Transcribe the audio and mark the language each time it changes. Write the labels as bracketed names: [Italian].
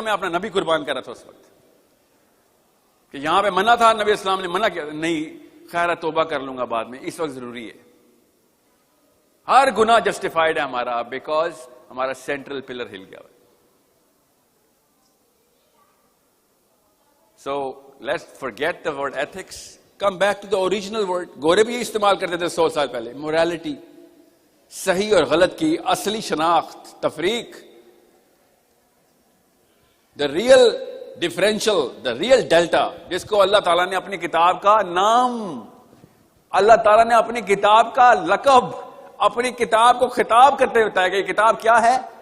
[Urdu] میں اپنا نبی قربان کر رہا تھا اس وقت, کہ یہاں پہ منع تھا, نبی اسلام نے منع کیا, نہیں خیر توبہ کر لوں گا بعد میں, اس وقت ضروری ہے. ہر گناہ جسٹیفائڈ ہے ہمارا, بیکاز ہمارا سینٹرل پلر ہل گیا. So let's [English] forget the word ethics, come back to the original word. [Urdu] گورے بھی یہ استعمال کرتے تھے 100 سال پہلے. morality, صحیح اور غلط کی اصلی شناخت, تفریق, [English] the real differential, the real delta, [Urdu] جس کو اللہ تعالیٰ نے اپنی کتاب کا نام, اللہ تعالیٰ نے اپنی کتاب کا لقب, اپنی کتاب کو خطاب کرتے ہوئے بتایا کہ یہ کتاب کیا ہے.